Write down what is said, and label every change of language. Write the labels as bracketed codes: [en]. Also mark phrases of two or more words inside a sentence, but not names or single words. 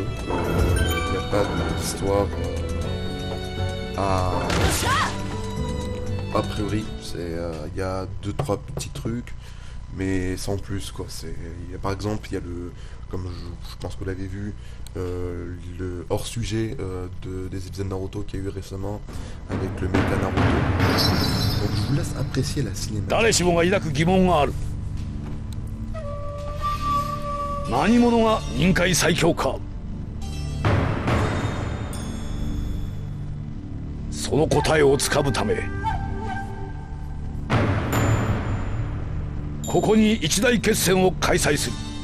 [fr] Il n'y a pas d'histoire a priori, il y a 2-3 petits trucs, mais sans plus quoi. Par exemple, il y a comme je pense que vous l'avez vu, le hors-sujet des épisodes Naruto qu'il y a eu récemment avec le méta Naruto. Donc je vous laisse apprécier la cinématique. [ja] 誰しもが抱く疑問がある。何者が任界最強か。その答えをつかむため、ここに一大決戦を開催する。